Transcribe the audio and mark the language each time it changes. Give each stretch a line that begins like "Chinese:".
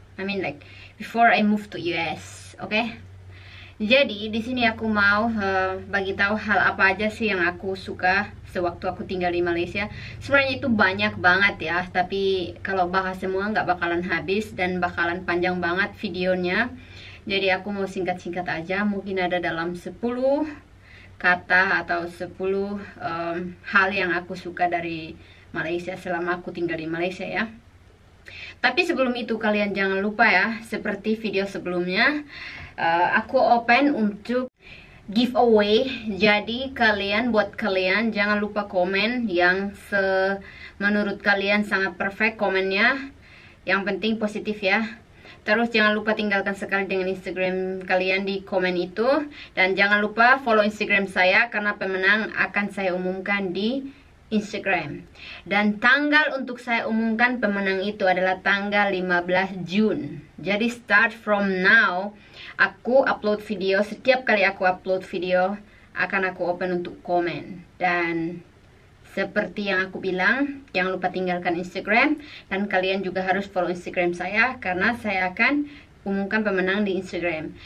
English: I mean like before I move to US, oke?"
Indonesian: Jadi di sini aku mau bagi tahu hal apa aja sih yang aku suka sewaktu aku tinggal di Malaysia. Sebenarnya itu banyak banget ya, tapi kalau bahas semua nggak bakalan habis dan bakalan panjang banget videonya. Jadi aku mau singkat-singkat aja, mungkin ada dalam 10 kata atau 10 hal yang aku suka dari Malaysia selama aku tinggal di Malaysia ya. Tapi sebelum itu kalian jangan lupa ya, seperti video sebelumnya, aku open untuk giveaway. Jadi buat kalian jangan lupa komen yang menurut kalian sangat perfect komennya. Yang penting positif ya. Terus jangan lupa tinggalkan sekali dengan Instagram kalian di komen itu. Dan jangan lupa follow Instagram saya karena pemenang akan saya umumkan di Instagram. Dan tanggal untuk saya umumkan pemenang itu adalah tanggal 15 Jun. Jadi
English: start from now,
Indonesian: aku upload video. Setiap kali aku upload video akan aku open untuk komen. Dan seperti yang aku bilang, jangan lupa tinggalkan Instagram. Dan kalian juga harus follow Instagram saya karena saya akan umumkan pemenang di Instagram.